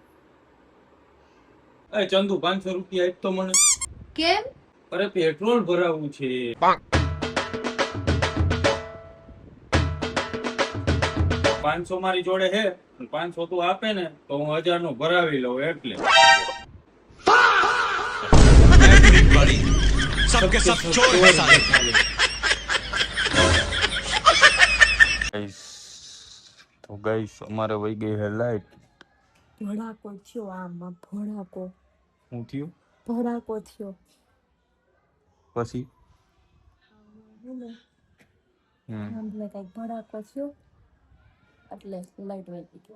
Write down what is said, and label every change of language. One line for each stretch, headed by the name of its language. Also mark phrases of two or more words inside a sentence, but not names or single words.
Gujarati: એ ચંદુ 500 રૂપિયા આપ તો મને. કેમ? અરે પેટ્રોલ ભરાવવું છે. 500 મારી જોડે હે 500 તું આપે ને તો હું 1000 નું ભરાવી લઉં એટલે.
Hindi: बड़ी सबके सब चोर है साले
Gujarati: તો ગાઈસ અમારે વહી ગઈ હે લાઈટ. ભડાકો થયો આમાં ભડાકો શું થયું ભડાકો થયો. પછી સાંભળે કઈક ભડાકો થયો એટલે લાઈટ વહી ગઈ.